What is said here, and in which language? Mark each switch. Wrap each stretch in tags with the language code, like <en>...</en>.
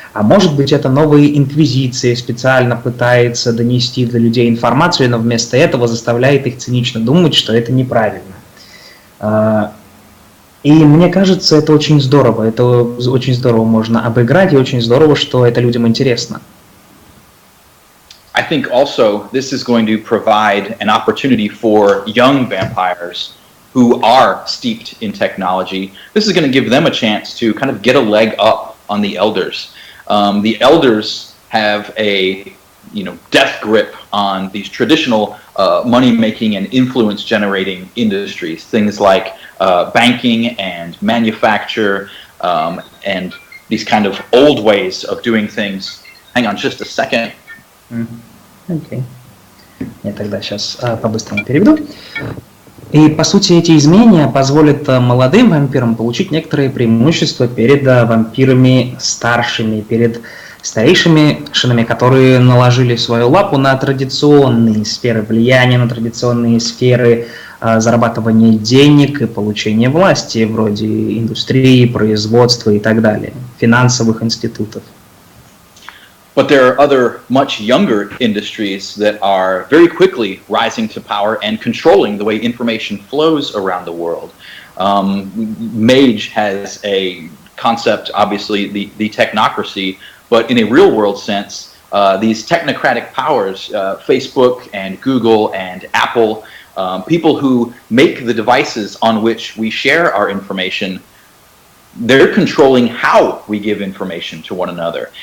<ru>А может быть, это новая инквизиция специально пытается донести до людей информацию, но вместо этого заставляет их цинично думать, что это неправильно. И мне кажется, это очень здорово. Это очень здорово можно обыграть, и очень здорово, что это людям интересно.</ru> <en>I think also this is going to provide an opportunity for young vampires who are steeped in technology. This is going to give them a chance to kind of get a leg up on the elders. The elders have a death grip on these traditional money-making and influence-generating industries, things like banking and manufacture and these kind of old ways of doing things. Hang on just a second.</en> <ru>Окей. Я тогда сейчас по-быстрому переведу. И, по сути, эти изменения позволят молодым вампирам получить некоторые преимущества перед вампирами старшими, перед старейшими шинами, которые наложили свою лапу на традиционные сферы влияния, на традиционные сферы зарабатывания денег и получения власти, вроде индустрии, производства и так далее, финансовых институтов.</ru> <en>But there are other much younger industries that are very quickly rising to power and controlling the way information flows around the world. Mage has a concept, obviously, the technocracy, but in a real world sense, these technocratic powers, Facebook and Google and Apple, people who make the devices on which we share our information, they're controlling how we give information to one another.</en>